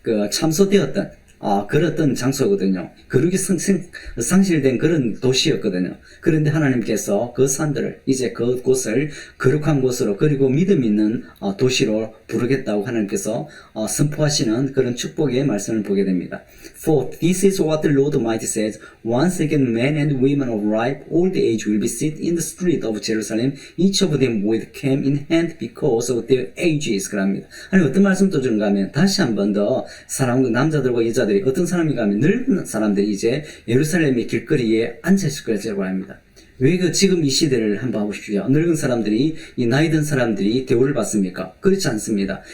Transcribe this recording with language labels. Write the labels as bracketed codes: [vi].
[ko] 참소되었던 그랬던 장소거든요. 거룩이 상실된 그런 도시였거든요. 그런데 하나님께서 그 산들을, 이제 그곳을 거룩한 곳으로, 그리고 믿음 있는 도시로 부르겠다고 하나님께서 선포하시는 그런 축복의 말씀을 보게 됩니다. [en] For this is what the Lord Almighty says, once again men and women of ripe old age will be sit in the street of Jerusalem, each of them with cam in hand because of their ages. [ko] 그럽니다. 아니, 어떤 말씀 또 주는가 하면, 다시 한 번 더 남자들과 여자들이, 어떤 사람인가 하면 늙은 사람들이 이제 예루살렘의 길거리에 앉아있을 거라고 합니다. 왜 지금 이 시대를 한번 보십시오. 늙은 사람들이, 이 나이 든 사람들이 대우를 받습니까? 그렇지 않습니다.